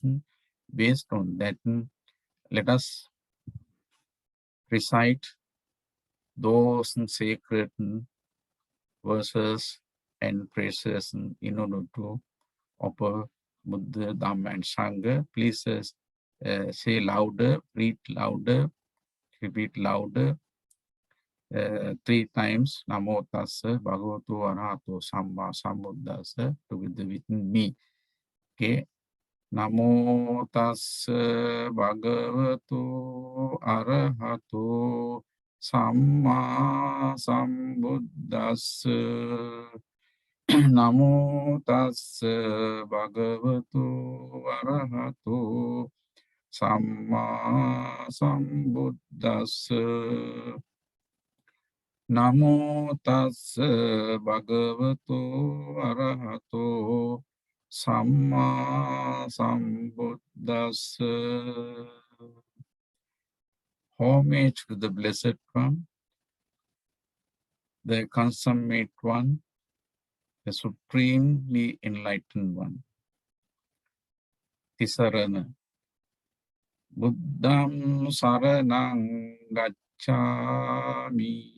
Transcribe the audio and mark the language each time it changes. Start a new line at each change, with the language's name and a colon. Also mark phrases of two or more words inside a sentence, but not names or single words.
English: Based on that, let us recite those sacred verses and phrases in order to offer Buddha, Dhamma and Sangha. Please say louder, read louder, repeat louder. 3 times
Pali: Namo Tassa Bhagavato Arahato Samma Sambuddhassa
English: together with me. Okay.
Pali: Namo Tassa Bhagavato Arahato Samma Sambuddhassa. Namo Tassa Bhagavato Arahato Samma Sambuddhassa. Namo Tassa Bhagavato Arahato Samma Sambuddhassa.
English: Homage to the Blessed One, the Consummate One, the Supremely Enlightened One. Tisarana.
Pali: Buddham Saranang Gacchami.